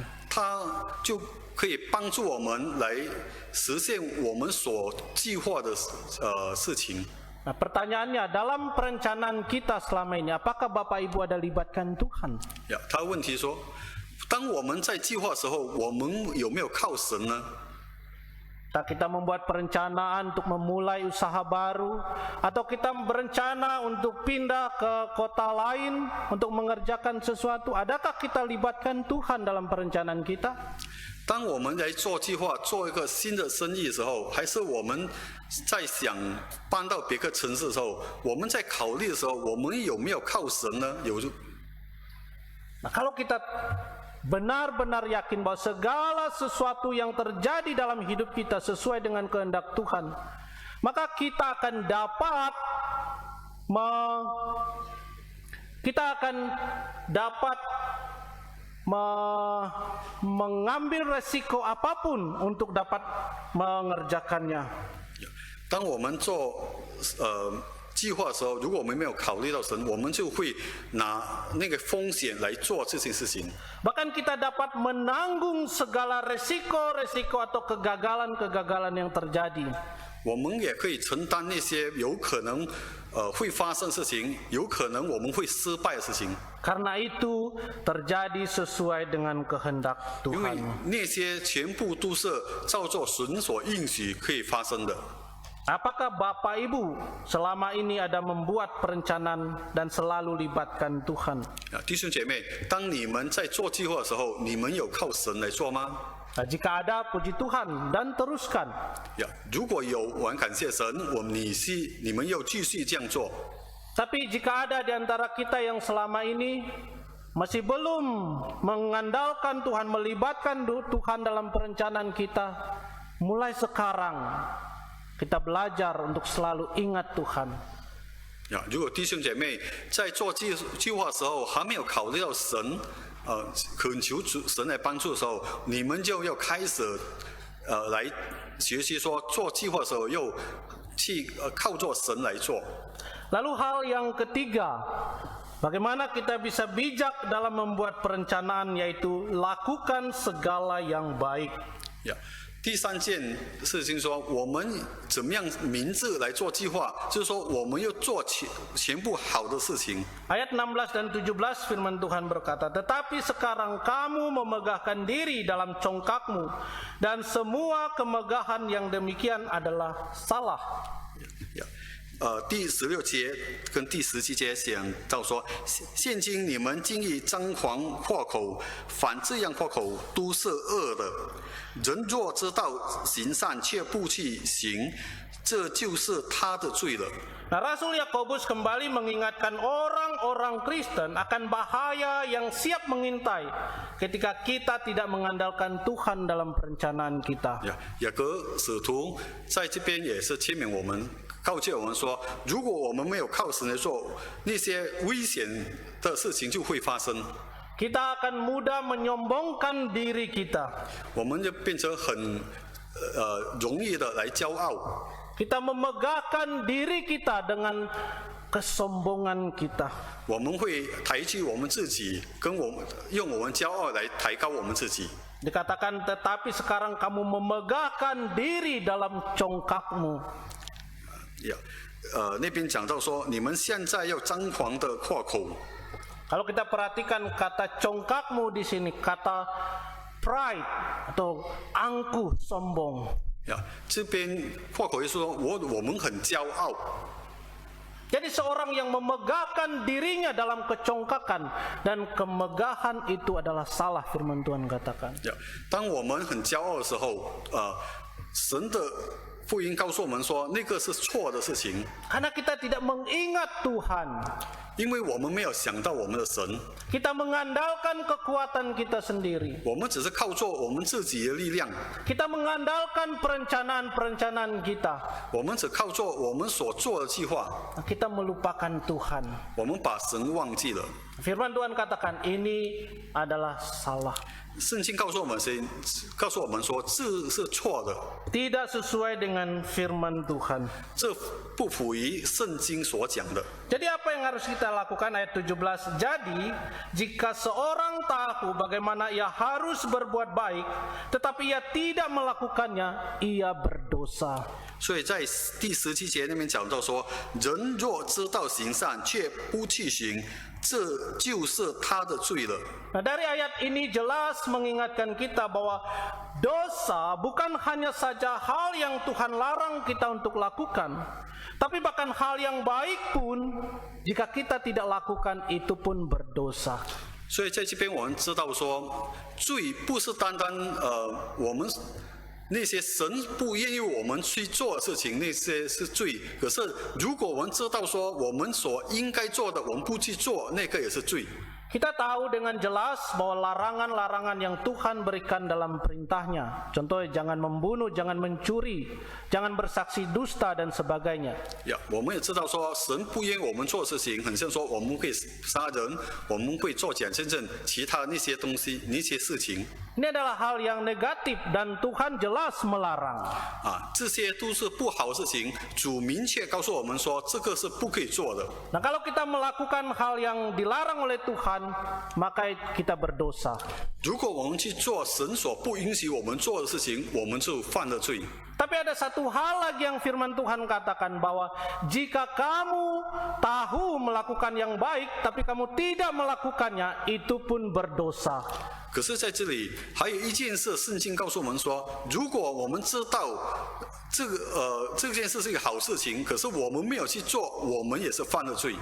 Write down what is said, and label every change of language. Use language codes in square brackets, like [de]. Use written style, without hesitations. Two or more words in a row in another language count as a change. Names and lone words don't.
[zh] 他就可以帮助我们来实现我们所计划的事情。 [id] Nah, pertanyaannya, dalam perencanaan kita selama ini, apakah Bapak Ibu ada libatkan Tuhan? [zh] 呀，他问题说，当我们在计划的时候，我们有没有靠神呢？ [id] Kita membuat perencanaan untuk memulai usaha baru, atau kita berencana untuk pindah ke kota lain untuk mengerjakan sesuatu, adakah kita libatkan Tuhan dalam perencanaan kita? [zh] 当我们来做计划、做一个新的生意的时候，还是我们在想搬到别个城市的时候，我们在考虑的时候，我们有没有靠神呢？有。 [id] Nah, kalau kita benar-benar yakin bahwa segala sesuatu yang terjadi dalam hidup kita sesuai dengan kehendak Tuhan, maka kita akan dapat mengambil resiko apapun untuk dapat mengerjakannya. [zh] 当我们做计划的时候，如果我们没有考虑到神，我们就会拿那个风险来做这件事情。 [id] Bahkan kita dapat menanggung segala resiko-resiko atau kegagalan-kegagalan yang terjadi. [zh] 我们也可以承担那些有可能会发生的事情，有可能我们会失败的事情。 [id] Karena itu terjadi sesuai dengan kehendak [zh] 因为 [id] Tuhan. [zh] 那些全部都是照着神所应许可以发生的。 [id] Apakah Bapak Ibu selama ini ada membuat perencanaan dan selalu libatkan Tuhan? [zh] 弟兄姐妹，当你们在做计划的时候，你们有靠神来做吗？ [id] Nah, jika ada, puji Tuhan dan teruskan. [zh] 如果有，我很感谢神，你们要继续这样做。 [id] Tapi jika ada di antara kita yang selama ini masih belum mengandalkan Tuhan, melibatkan Tuhan dalam perencanaan kita, mulai sekarang kita belajar untuk selalu ingat Tuhan. [zh] 如果弟兄姐妹在做计划的时候还没有考虑到神，恳求神来帮助的时候，你们就要开始来学习说，做计划的时候要去靠着神来做。 [id] Lalu hal yang ketiga, bagaimana kita bisa bijak dalam membuat perencanaan, yaitu lakukan segala yang baik. [zh] 第三件事情说，我们怎么样明智来做计划，就是说我们要做全部好的事情。 [id] Ayat 16 dan 17 firman Tuhan berkata, tetapi sekarang kamu memegahkan diri dalam congkakmu, dan semua kemegahan yang demikian adalah salah. [zh] 第16节跟第17节讲到说，现今你们经意张狂祸口，凡这样祸口都是恶的。人若知道行善却不去行，这就是他的罪了。 [id] Nah, Rasul Yakobus kembali mengingatkan orang-orang Kristen akan bahaya yang siap mengintai ketika kita tidak mengandalkan Tuhan dalam perencanaan kita. [zh] 雅各使徒在这边也是劝勉我们，告诫我们说，如果我们没有靠神来做，那些危险的事情就会发生。 [id] Kita akan mudah menyombongkan diri kita. [zh] 我们就变成很容易的来骄傲。 [id] Kita memegahkan diri kita dengan kesombongan kita. [zh] 我们会抬举我们自己，用我们骄傲来抬高我们自己。 [id] Dikatakan, tetapi sekarang kamu memegahkan diri dalam congkakmu. [zh] 那边讲到说，你们现在要张狂的祸口。 [id] Kalau kita perhatikan kata congkakmu di sini, kata pride atau angkuh, sombong. [zh] 这边祸口就是说我们很骄傲。 [id] Jadi seorang yang memegahkan dirinya dalam kecongkakan, dan kemegahan itu adalah salah, firman Tuhan katakan. [zh] 当我们很骄傲的时候，神的福音告诉我们说，那个是错的事情。 [id] Karena kita tidak mengingat Tuhan. [zh] 因为我们没有想到我们的神， [id] Kita mengandalkan kekuatan kita sendiri. [zh] 我们只是靠着我们自己的力量， [id] Kita mengandalkan perencanaan-perencanaan kita. [zh] 我们只靠着我们所做的计划， [id] Kita melupakan Tuhan. [zh] 我们把神忘记了。 [id] Firman Tuhan katakan ini adalah salah. [zh] 圣经告诉我们说这是错的， [id] Tidak sesuai dengan firman Tuhan. [zh] 这不符于圣经所讲的。 [id] Jadi apa yang harus kita lakukan ayat 17? Jadi jika seorang tahu bagaimana ia harus berbuat baik, tetapi ia tidak melakukannya, ia berdosa. [zh] 所以在第17节那边讲到说，人若知道行善却不去行，这就是他的罪了。 [id] Nah, dari ayat ini jelas mengingatkan kita bahwa dosa bukan hanya saja hal yang Tuhan larang kita untuk lakukan, tapi bahkan hal yang baik pun jika kita tidak lakukan itu pun berdosa. [zh] 所以在这边我们知道说，罪不是单单我们那些神不愿意我们去做的事情，那些是罪。可是如果我们知道说我们所应该做的，我们不去做，那个也是罪。 [id] Kita tahu dengan jelas bahwa larangan-larangan yang Tuhan berikan dalam perintahnya, contohnya jangan membunuh, jangan mencuri, jangan bersaksi dusta dan sebagainya. [zh] 我们也知道说神不愿我们做事情，很像说我们会杀人，我们会做假见证，其他那些东西那些事情。 [id] Ini adalah hal yang negatif dan Tuhan jelas melarang. [zh] 这些都是不好的事情，主明确告诉我们说这个是不可以做的。 [id] Nah, kalau kita melakukan hal yang dilarang oleh Tuhan, maka kita berdosa. [zh] 如果我们去做神所不允许我们做的事情，我们就犯了罪。 [id] Tapi ada satu hal lagi yang firman Tuhan katakan bahwa jika kamu tahu melakukan yang baik, tapi kamu tidak melakukannya, itu pun berdosa. [zh] 可是在这里还有一件事，圣经告诉我们说，如果我们知道这件事是一个好事情，可是我们没有去做，我们也是犯了罪。